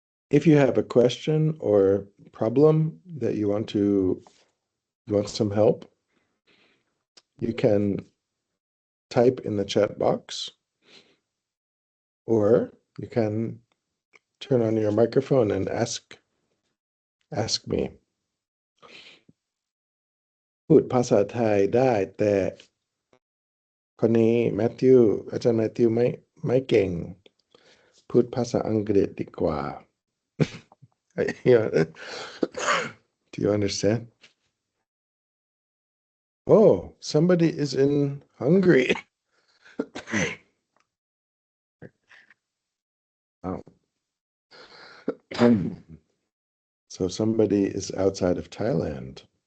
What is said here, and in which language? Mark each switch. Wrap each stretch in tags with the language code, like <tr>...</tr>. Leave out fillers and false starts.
<en>If you have a question or problem that you want some help, you can type in the chat box, or you can turn on your microphone and ask me.</en> <th>พูดภาษาไทยได้แต่คนนี้แมทธิวอาจารย์แมทธิวไม่เก่งพูดภาษาอังกฤษดีกว่า</th> <en>Yeah. Do you understand? Oh, somebody is in Hungary. Oh. So somebody is outside of Thailand.</en>